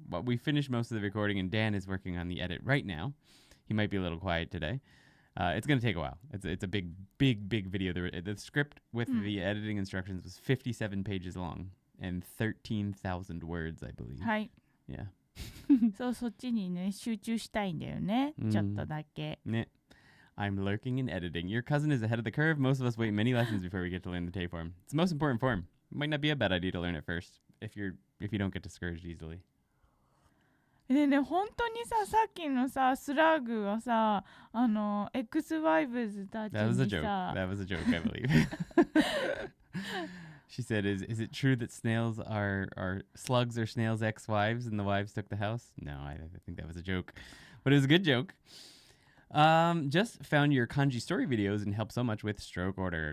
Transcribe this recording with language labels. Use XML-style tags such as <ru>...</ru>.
<en>But we finished most of the recording, and Dan is working on the edit right now. He might be a little quiet today. It's going to take a while. It's a big video. The script with the editing instructions was 57 pages long and 13,000 words, I believe.</en> <ja>はい。</ja> <en>Yeah.</en> <ja>そっちにね、集中したいんだよね。ちょっとだけ。</ja> <en>ね。I'm lurking in editing. Your cousin is ahead of the curve. Most of us wait many lessons before we get to learn the Tayform. It's the most important form. It might not be a bad idea to learn it first if you don't get discouraged easily.</en> <ja>ね、本当にさっきのさスラッグはさX ワイブズたちにさ</ja> <en>That was a joke, I believe. She said, is it true that snails are slugs or snails' ex-wives and the wives took the house? No, I think that was a joke. But it was a good joke. Just found your kanji story videos and helped so much with stroke order.</en>